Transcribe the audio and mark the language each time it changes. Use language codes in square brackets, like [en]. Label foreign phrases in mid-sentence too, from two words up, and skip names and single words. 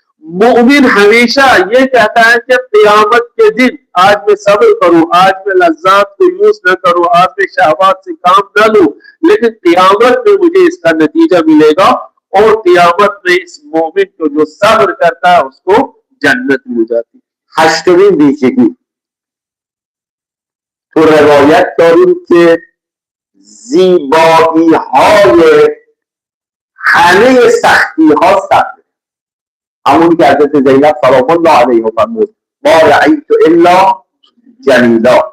[ur] مومن ہمیشہ یہ کہتا ہے کہ قیامت کے دن آج میں صبر کروں، آج میں لذات کو یوز نہ کروں، آج میں شہوات سے کام نہ لوں، لیکن قیامت میں مجھے اس کا نتیجہ ملے گا اور قیامت میں اس مومن کو جو صبر کرتا ہے اس کو جنت مل جاتی ہے. [fa] هشتمین ویژگی تو روایت داریم که زیبایی های همه سختی ها صبر، همونی که حضرت زینب [ar] سلام الله علیها [fa] فرمود [ar] ما رأیت الا جمیلا.